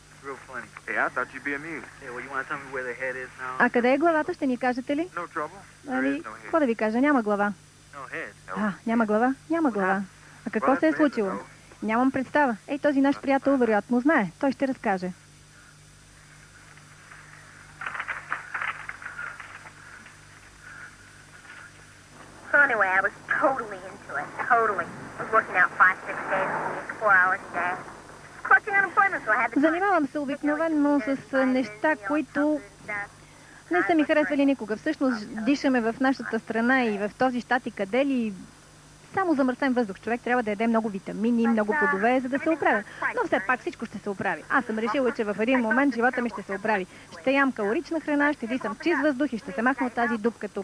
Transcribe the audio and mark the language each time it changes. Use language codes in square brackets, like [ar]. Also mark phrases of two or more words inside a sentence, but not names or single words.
[bg] А къде е главата? Ще ни кажете ли? Какво да ви кажа? Няма глава. Няма глава? Няма глава. А какво се е случило? Нямам представа. Този наш приятел вероятно знае. Той ще разкаже. [en] Anyway, I was totally into it. Totally. I was working out 5-6 days a week, 4 hours a day. Collecting unemployment, so I had to... [bg] Занимавам се обикновено с неща, които не са ми харесвали никога. Всъщност дишаме в нашата страна и в този щат и къде ли само замърсен въздух. Човек трябва да яде много витамини, много плодове, за да се оправя. Но все пак всичко ще се оправи. Аз съм решила, че в един момент живота ми ще се оправи. Ще ям калорична храна, ще дишам чист въздух и ще се махна от тази дупка тук.